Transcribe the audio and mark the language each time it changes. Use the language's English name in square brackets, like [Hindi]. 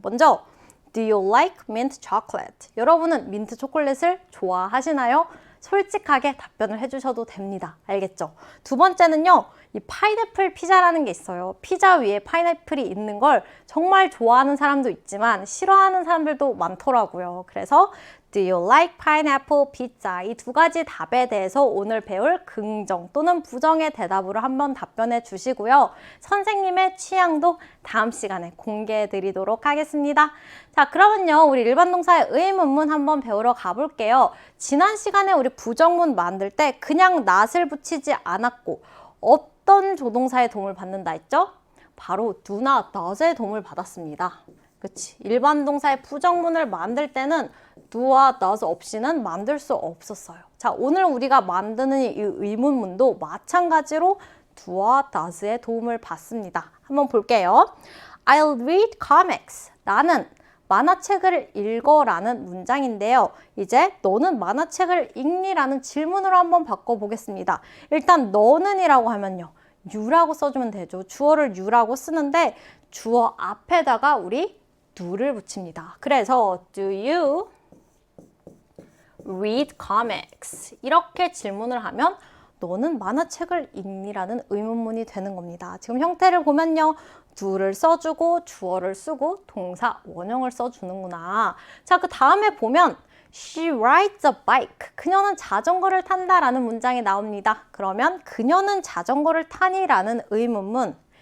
[Korean] 먼저 [English] Do you like mint chocolate? [Korean] 여러분은 민트 초콜릿을 좋아하시나요? 솔직하게 답변을 해주셔도 됩니다. 알겠죠? 두 번째는요. 이 파인애플 피자라는 게 있어요. 피자 위에 파인애플이 있는 걸 정말 좋아하는 사람도 있지만 싫어하는 사람들도 많더라고요. 그래서 [English] Do you like pineapple pizza? [Korean] 이 두 가지 답에 대해서 오늘 배울 긍정 또는 부정의 대답으로 한번 답변해 주시고요. 선생님의 취향도 다음 시간에 공개해 드리도록 하겠습니다. 자, 그러면요. 우리 일반 동사의 의문문 한번 배우러 가볼게요. 지난 시간에 우리 부정문 만들 때 그냥 not을 붙이지 않았고 어떤 조동사의 도움을 받는다 했죠? 바로 do나 does의 도움을 받았습니다. 그치? 일반 동사의 부정문을 만들 때는 do와 does 없이는 만들 수 없었어요. 자, 오늘 우리가 만드는 이 의문문도 마찬가지로 do와 does의 도움을 받습니다. 한번 볼게요. [English] I'll read comics. [Korean] 나는 만화책을 읽어라는 문장인데요. 이제 너는 만화책을 읽니라는 질문으로 한번 바꿔보겠습니다. 일단 너는 이라고 하면요. you라고 써주면 되죠. 주어를 you라고 쓰는데 주어 앞에다가 우리 do를 붙입니다. 그래서 [English] do you read comics? [Korean] 이렇게 질문을 하면 너는 만화책을 읽니라는 의문문이 되는 겁니다. 지금 형태를 보면요. do를 써주고 주어를 쓰고 동사 원형을 써주는구나. 자, 그 다음에 보면 [English] She rides a bike. [Korean] 그녀는 자전거를 탄다라는 문장이 나옵니다. 그러면 그녀는 자전거를 타니라는 의문문.